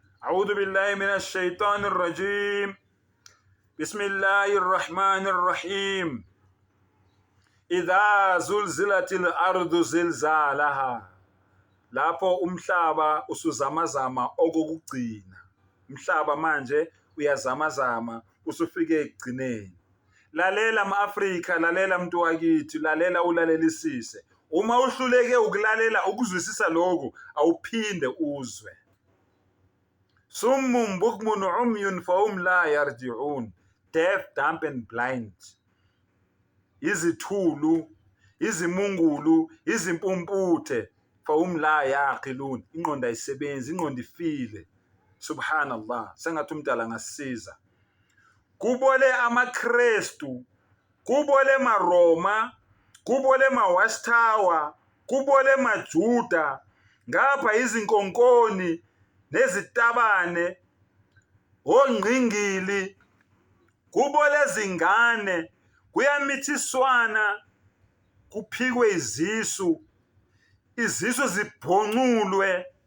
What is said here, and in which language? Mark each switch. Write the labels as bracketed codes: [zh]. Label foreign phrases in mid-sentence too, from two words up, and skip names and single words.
[ar] أعوذ بالله من الشيطان الرجيم بسم الله الرحمن الرحيم إذا زلزلت الأرض زلزالها [zu] lapho umhlaba usuzamazama okokugcina umhlaba manje uyazamazama usufike ekugcineni. Lalela ma-Afrika, lalela mntu wakithi, lalela ulalelisise. Uma uhluleke ukulalela ukuzwisisa lokhu awuphinde uzwe. [ar] صم بكم عمي فهم لا يرجعون. [en] Deaf, dumb and blind. [zu] Izithulu, izimungulu, izimpumputhe [ar] فهم لا يعقلون. [zu] Ingqondo ayisebenzi, ingqondo ifile. Subhanallah, sengathi umdala ngasisiza. Kubole amaKrestu, kubole maRoma, kubole maWatchtower, kubole maJuda, ngapha izinkonkoni nezitabane, ongqingili, kubole zingane, kuyamithiswana, kuphikwe izisu, izisu zibhonqulwe.